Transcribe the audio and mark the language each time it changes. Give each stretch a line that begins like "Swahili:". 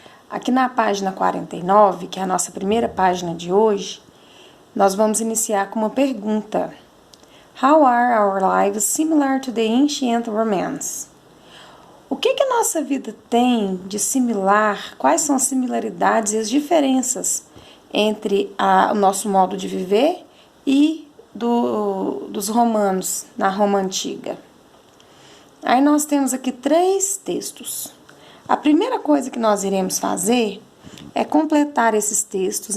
Portuguese: Aqui na página 49, que é a nossa primeira página de hoje, nós vamos iniciar com uma pergunta.
English: How are our lives similar to the ancient Romans?
Portuguese: O que a nossa vida tem de similar? Quais são as similaridades e as diferenças entre o nosso modo de viver e dos romanos na Roma Antiga? Aí nós temos aqui 3 textos. A primeira coisa que nós iremos fazer é completar esses textos.